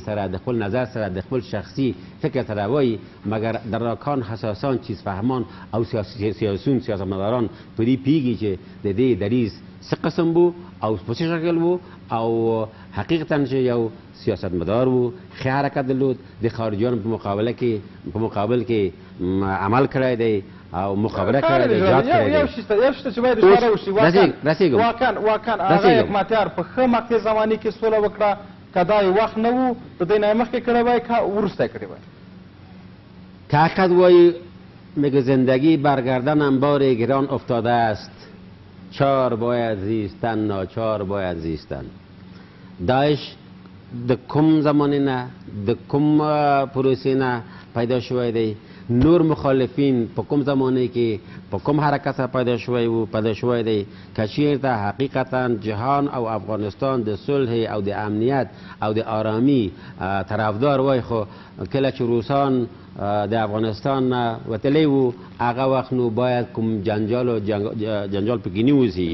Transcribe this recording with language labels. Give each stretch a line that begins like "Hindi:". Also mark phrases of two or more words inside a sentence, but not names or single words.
Pashto: سره د خپل نظر سره د خپل شخصي فکر سره وایي، مګر دراکان حساسان چیز فهمان او سیاستمداران په دې پوهېږي چې د دې دریځ څه قسم بو او په څه شکل وو او حقیقتا چې یو سیاستمدار وو، ښه حرکت درلود، د خارجیانو په مقابل کې عمل کړی دی او مخابره کړی دی، جهاد کړی دی. یو شته چې باید اشاره وشي، واقعا هغه حکمتیار په ښه مقطع زماني کې سوله وکړه، که دا یې وخت نه و د دې نه مخکې کړی وای که وروسته یې کړی وای. که حقیقت وایي
Persian: میگه زندگی برگردن انبار گران افتاده است، چار باید زیستن، ناچار باید زیستن.
Pashto: داعش د کوم زمانه نه د کوم پروسې نه پیدا شوی دی، نور مخالفین په کوم زمانه کې په کوم حرکت سره پیدا شوی دی، که چیرته حقیقتا جهان او افغانستان د صلح او د امنیت او د آرامی طرفدار وای، خو کله چې روسان د افغانستان نه وتلی وو هغه وخت نو باید کوم جنجال پکې نه وځي.